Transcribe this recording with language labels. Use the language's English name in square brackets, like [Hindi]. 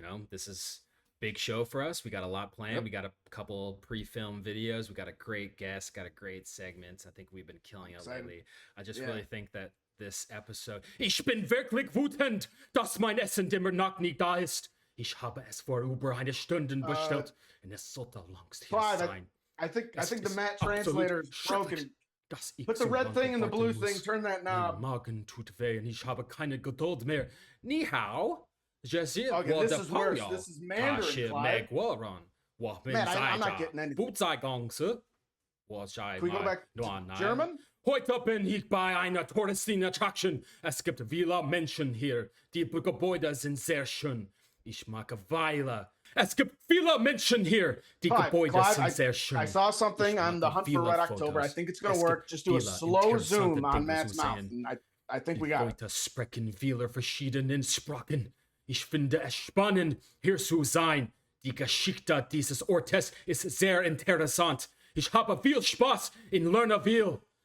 [English] This is big show for us. We got a lot planned. Yep. We got a couple pre-film videos. We got a great guest, got a great segment. I think we've been killing it lately. I just really think that this episode. [German] Ich bin wirklich wütend, dass mein Essen immer noch nicht da ist. Ich habe es vor über eine Stunde bestellt und es sollte längst hier sein. [English] I think the Matt translator is broken. Put the red thing and the blue thing, turn that knob. [German] Mein Magen tut weh und ich habe keine Geduld mehr. [Chinese] Ni hao. [English] Okay, this is worse. This is Mandarin, Clive. Man, I'm not getting anything. Can we go back to German? [German] Heute bin ich bei einer Touristenattraktion. Es gibt viele Menschen hier. Die Gebäude sind sehr schön. Ich mag Weile. Es gibt viele Menschen hier. Die Gebäude sind sehr schön. [English] I saw something on the Hunt for Red October. I think it's going to work. Just do a slow zoom on Matt's mouth. And I think we got it. [German] Heute sprechen viele verschiedenen Sprachen. Ich finde es spannend, hier zu sein. Die Geschichte dieses Ortes ist sehr interessant. Ich habe viel Spaß in Lernerville.